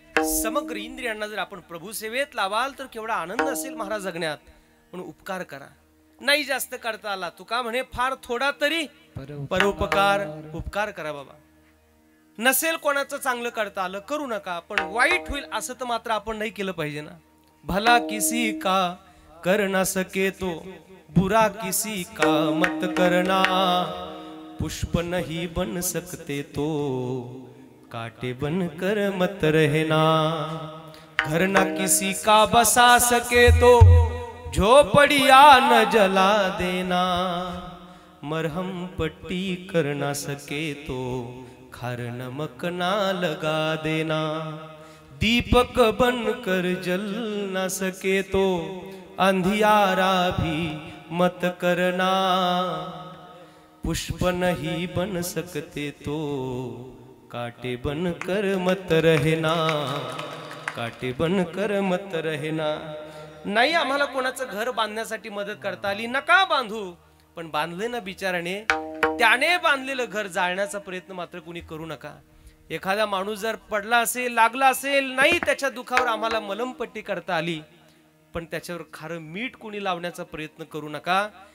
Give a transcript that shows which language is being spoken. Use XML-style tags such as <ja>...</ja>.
<mr>समग्र इंद्रियांना जर आपण प्रभू सेवेत लावाल तर केवढा आनंद असेल महाराज जगण्यात. म्हणून उपकार करा. नाही जास्त करता आला तुका म्हणे फार थोडा तरी परोपकार उपकार करा बाबा. नसेल कोणाचं चांगलं करता आलं करू नका. पण वाईट होईल असं तर मात्र आपण नाही केलं पाहिजे ना.</mr> <hi>भला किसी का कर ना सके तो बुरा किसी का मत करना. पुष्प नहीं बन सकते तो कांटे बन कर मत रहना. घर ना किसी का बसा सके तो झोपड़िया न जला देना. मरहम पट्टी कर ना सके तो खार नमक ना लगा देना. दीपक बन कर जल ना सके तो अंधियारा भी मत करना. पुष्प नहीं बन सकते तो कांटे बन कर मत रहना. कांटे बन कर मत रहना.</hi> <mr>नाही आम्हाला कोणाचं घर बांधण्यासाठी मदत करता आली नका बांधू. पण बांधले ना बिचाराने. त्याने बांधलेलं घर जाळण्याचा प्रयत्न मात्र कुणी करू नका. एखादा माणूस जर पडला असेल लागला असेल नाही त्याच्या दुखावर आम्हाला मलमपट्टी करता आली पण त्याच्यावर खारं मीठ कुणी लावण्याचा प्रयत्न करू नका.</mr>